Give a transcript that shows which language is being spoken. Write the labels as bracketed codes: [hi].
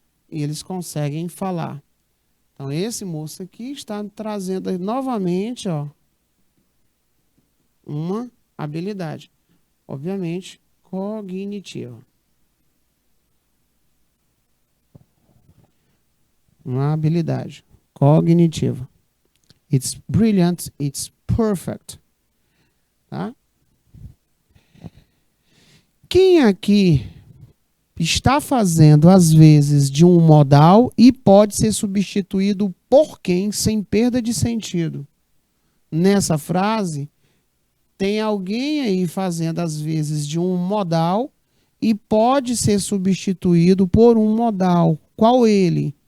[pt] Eles conseguem falar. Então, esse moço aqui está trazendo novamente, ó, uma habilidade. Obviamente, cognitiva. Uma habilidade cognitiva. [en] It's brilliant, it's perfect. [pt] Tá? Quem aqui está fazendo às vezes de um modal e pode ser substituído por quem sem perda de sentido? Nessa frase, tem alguém aí fazendo às vezes de um modal e pode ser substituído por um modal. Qual ele?